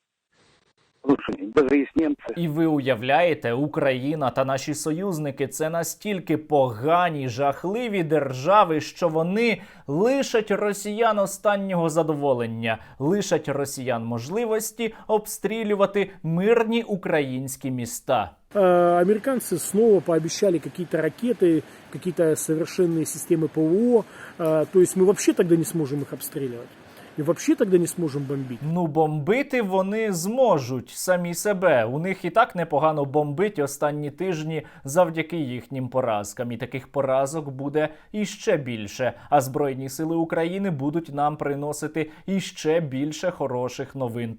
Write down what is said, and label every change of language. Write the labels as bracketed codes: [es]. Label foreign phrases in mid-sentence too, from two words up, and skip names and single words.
[uk] І ви уявляєте, Україна та наші союзники – це настільки погані, жахливі держави, що вони лишать росіян останнього задоволення, лишать росіян можливості обстрілювати мирні українські міста. [ru] Американцы снова пообещали какие-то ракеты, какие-то совершенные системы ПВО. То есть мы вообще тогда не сможем их обстреливать. [uk] І взагалі тоді не зможемо бомбити. Ну, бомбити вони зможуть самі себе. У них і так непогано бомбить останні тижні завдяки їхнім поразкам. І таких поразок буде іще більше. А Збройні сили України будуть нам приносити іще більше хороших новин.